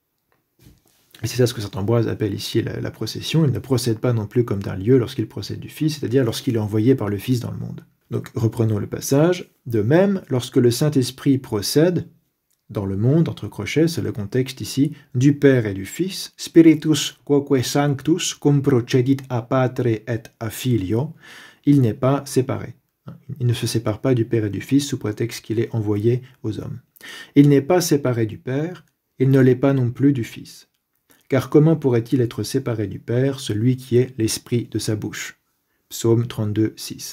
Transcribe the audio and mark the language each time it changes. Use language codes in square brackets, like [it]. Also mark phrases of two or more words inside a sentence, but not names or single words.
[fr] Et c'est ça ce que saint Ambroise appelle ici la procession, il ne procède pas non plus comme d'un lieu lorsqu'il procède du Fils, c'est-à-dire lorsqu'il est envoyé par le Fils dans le monde. Donc reprenons le passage. De même, lorsque le Saint-Esprit procède dans le monde, entre crochets, c'est le contexte ici, du Père et du Fils, [la] Spiritus quoque sanctus cum procedit a patre et a filio, [fr] il n'est pas séparé. Il ne se sépare pas du Père et du Fils sous prétexte qu'il est envoyé aux hommes. Il n'est pas séparé du Père, il ne l'est pas non plus du Fils. Car comment pourrait-il être séparé du Père, celui qui est l'Esprit de sa bouche? Psaume 32, 6.